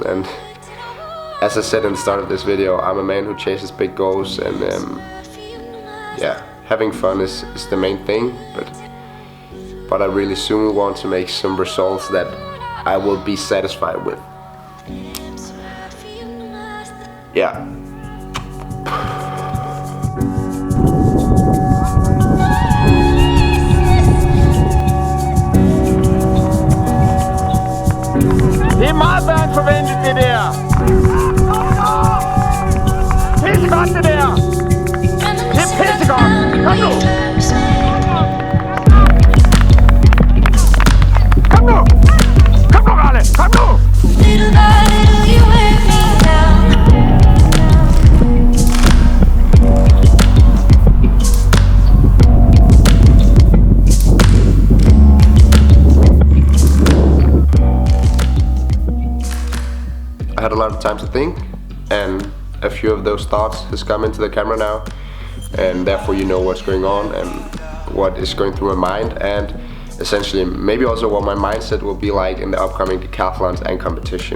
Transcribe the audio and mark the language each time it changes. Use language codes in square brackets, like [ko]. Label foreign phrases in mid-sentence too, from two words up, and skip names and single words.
[en] And as I said in the start of this video, I'm a man who chases big goals, and yeah, having fun is the main thing, but I really soon want to make some results that I will be satisfied with. Yeah. [da] Det er meget værd forventet, det der. Pissegodt, det der. Det er pissegodt. Kom nu. Kom nu. Kom nu, Ralle. Kom nu. [en] Little by little you wear me down. I had a lot of time to think, and a few of those thoughts has come into the camera now, and therefore you know what's going on and what is going through my mind, and essentially maybe also what my mindset will be like in the upcoming decathlons and competitions.